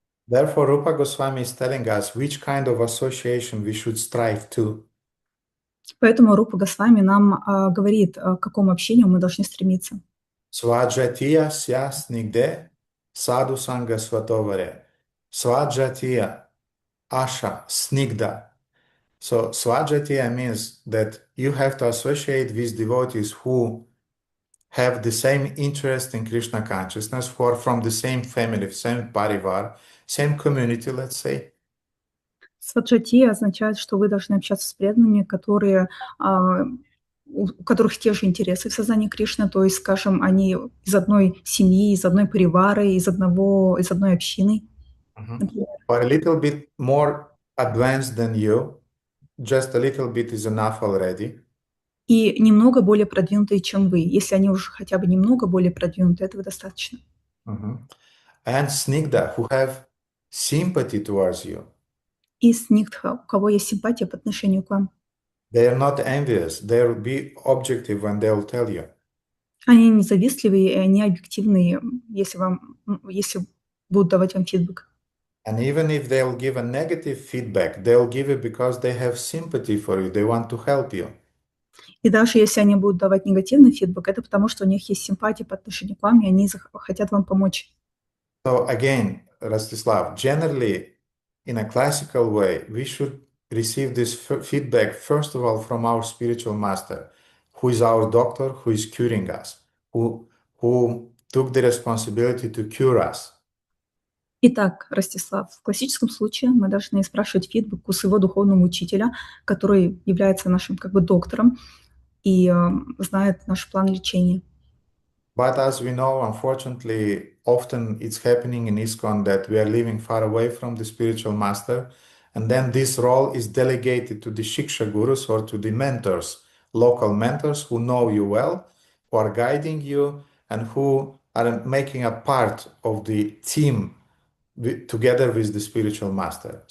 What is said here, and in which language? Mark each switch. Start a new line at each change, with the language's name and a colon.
English: Therefore, Rupa Goswami is telling us which kind of association we should strive to.
Russian: Поэтому Рупа Госвами нам говорит, к какому общению мы должны стремиться.
Sanskrit: Svajatiya sya snigde sadhu sangha svatovare. Svajatiya asha snigda.
English: So Svajatiya means that you have to associate with devotees who have the same interest in Krishna consciousness, who are from the same family, same parivar, same community, let's say.
Russian: Сваджатия означает, что вы должны общаться с преданными, у которых те же интересы в сознании Кришны, то есть, скажем, они из одной семьи, из одной паривары, из одной общины.
English: Or a little bit more advanced than you, just a little bit is enough already.
Russian: И немного более продвинутые, чем вы. Если они уже хотя бы немного более продвинуты, этого достаточно.
English: And snigda, who have sympathy towards you.
Russian: И снигдха, у кого есть симпатия по отношению к вам.
English: They are not envious. They will be objective when they will tell you.
Russian: Они не завистливые, и они объективные, если будут давать вам фидбэк.
English: And even if they'll give a negative feedback, they'll give it because they have sympathy for you. They want to help you.
Russian: И даже если они будут давать негативный фидбэк, это потому, что у них есть симпатия по отношению к вам, и они хотят вам помочь.
English: So again, Rastislav, generally, in a classical way, we should receive this feedback, first of all, from our spiritual master, who is our doctor, who is curing us, who took the responsibility to cure us.
Russian: Итак, Ростислав, в классическом случае мы должны спрашивать фидбэк у своего духовного учителя, который является нашим доктором и знает наш план лечения.
English: But as we know, unfortunately, often it's happening in ISKCON that we are living far away from the spiritual master, and then this role is delegated to the Shiksha Gurus or to the mentors, local mentors who know you well, who are guiding you, and who are making a part of the team together with the spiritual master.